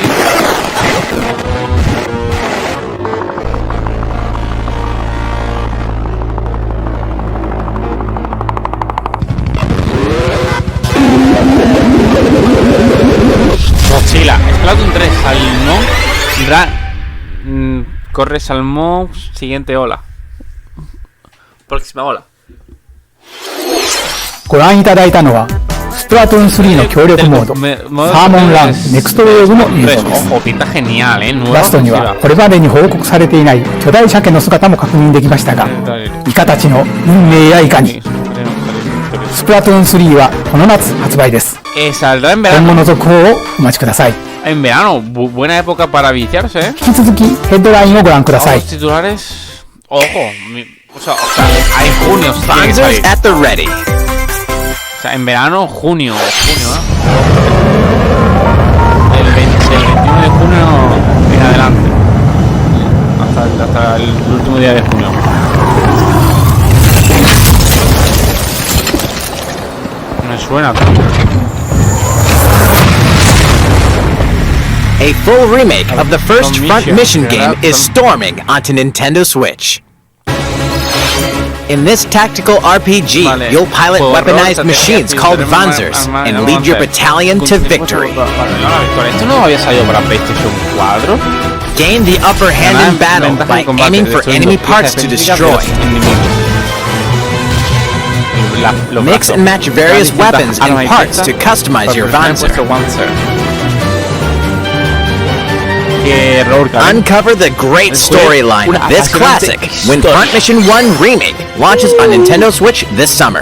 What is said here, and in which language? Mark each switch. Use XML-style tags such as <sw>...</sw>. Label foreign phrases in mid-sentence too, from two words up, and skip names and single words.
<es>Godzilla, Splatoon 3, Salmón, corre Salmón, siguiente ola. Próxima ola.</es> <ja>ご覧いただいたのはスプラトゥーン3の協力モードサーモンランネクストウェーブの映像です。ラストにはこれまでに報告されていない巨大鮭の姿も確認できましたが、イカたちの運命やいかに。スプラトゥーン3はこの夏発売です。</ja> <es>Saldrá en</es> <ja>今後</ja> <es>verano.</es> <ja>の続報をお待ちください。</ja> <es>En verano, buena época para viciarse, ¿eh?</es> <ja>引き続きヘッドラインをご覧ください。</ja> <es>Los titulares. Ojo, o sea, hay junio.</es> <en>Sponsors at the ready.</en> <es>O sea, en verano, junio, ¿eh? El 21 de junio en adelante. Hasta el último día de junio. Me suena.</es> <en>A full remake of the first Front Mission game is storming onto Nintendo Switch. In this tactical RPG, you'll pilot weaponized machines called Vanzers and lead your battalion to victory.</en> <es>¿Esto no había salido para PlayStation 4?</es> <en>Gain the upper hand in battle by aiming for enemy parts to destroy. Mix and match various weapons and parts to customize your Vanzer. Uncover the great storyline of this classic when Front Mission 1 Remake launches on Nintendo Switch this summer.</en>